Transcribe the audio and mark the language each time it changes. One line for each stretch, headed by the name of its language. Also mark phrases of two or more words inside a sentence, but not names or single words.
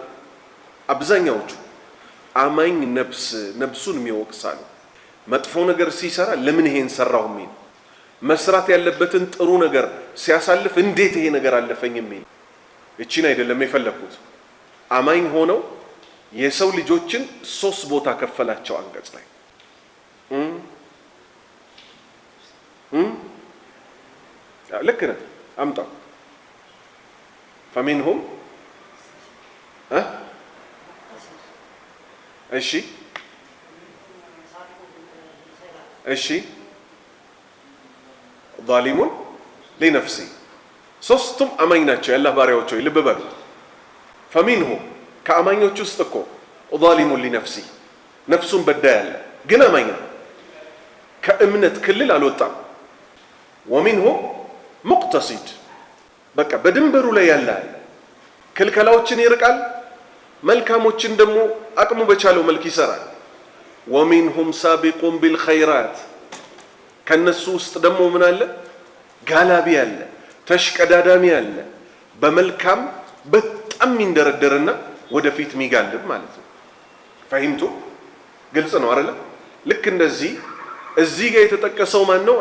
Amharic: አብዛኛዎቹ አማኝ ነፍሱን የሚወቅሳሉ። መጥፎ ነገር ሲሰራ ለምን ይሄን ሰራው የሚል፣ መስራት ያለበትን ጥሩ ነገር ሲያሳልፍ እንዴት ይሄ ነገር አለፈኝ የሚል። እቺን አይደለም የፈለኩት። አማኝ ሆነው የሰው ልጆችን 3 ቦታ ከፈላቸው አንቀጽ ላይ ልክ ነህ። አምጣው فمنهم እሺ
Arabic: ظالم لنفسه
Amharic: ሶስቱም አማኝ ናቸው የአላህ ባሪያዎች ሆይ ልብ በሉ። فمنهم ከአማኞች ውስጥ እኮ
Arabic: ظالم لنفسه
Amharic: ነፍሱን በዳይ ያለ ግን አማኝ ነው፣ ከእምነት ክልል አልወጣም።
Arabic: ومنهم مقتصد
Amharic: በቃ በድንበሩ ላይ ያለ ክልከላዎችን ይርቃል፣ መልካሞችን ደግሞ አቅሙ በቻለው መልክ ይሰራል።
Arabic: ومنهم سابق بالخيرات
Amharic: ከነሱ ውስጥ ደግሞ ምን አለ? ጋላቢ አለ፣ ተሽቀዳዳሚ አለ፣ በመልካም በጣም የሚንደረደርና ወደፊት የሚጋልብ ማለት ነው። ፈሂምቱ ግልጽ ነው አይደል? ልክ እንደዚህ እዚህ ጋር የተጠቀሰው ማን ነው?